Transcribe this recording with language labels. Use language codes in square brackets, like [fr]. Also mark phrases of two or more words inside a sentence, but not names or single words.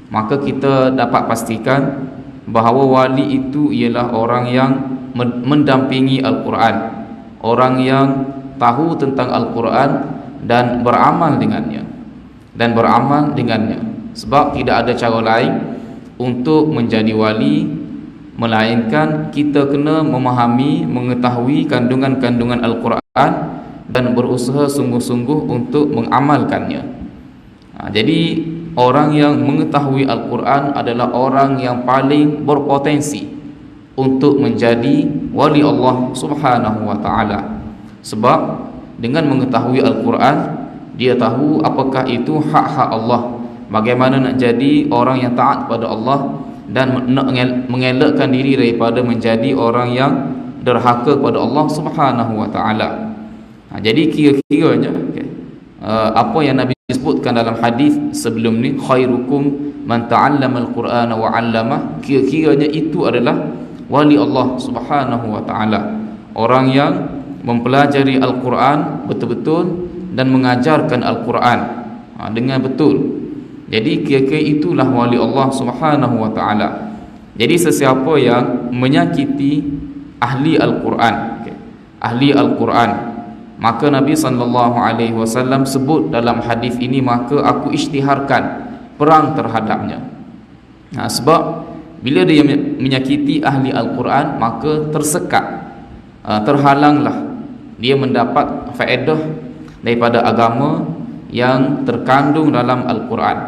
[ms] maka kita dapat pastikan bahawa wali itu ialah orang yang mendampingi Al-Quran, orang yang tahu tentang Al-Quran dan beramal dengannya, sebab tidak ada cara lain untuk menjadi wali melainkan kita kena memahami, mengetahui kandungan-kandungan Al-Quran dan berusaha sungguh-sungguh untuk mengamalkannya. Jadi orang yang mengetahui Al-Quran adalah orang yang paling berpotensi untuk menjadi wali Allah [ar] سبحانه وتعالى. [ms] Sebab dengan mengetahui Al-Quran, dia tahu apakah itu hak-hak Allah, bagaimana nak jadi orang yang taat pada Allah dan nak mengelakkan diri daripada menjadi orang yang derhaka kepada Allah [ar] سبحانه وتعالى. [ms] Jadi kira-kiranya apa yang Nabi disebutkan dalam hadis sebelum ni, [ar] خيركم من تعلم القرآن وعلمه, [ms] kira-kiranya itu adalah wali Allah [ar] سبحانه وتعالى, [ms] orang yang mempelajari Al-Quran betul-betul dan mengajarkan Al-Quran dengan betul. Jadi kira-kira itulah wali Allah [ar] سبحانه وتعالى. [ms] Jadi sesiapa yang menyakiti ahli Al-Quran, ahli Al-Quran, maka Nabi SAW sebut dalam hadis ini, maka aku isytiharkan perang terhadapnya. Sebab bila dia menyakiti ahli Al-Quran, maka tersekat, terhalanglah dia mendapat faedah daripada agama yang terkandung dalam Al-Quran.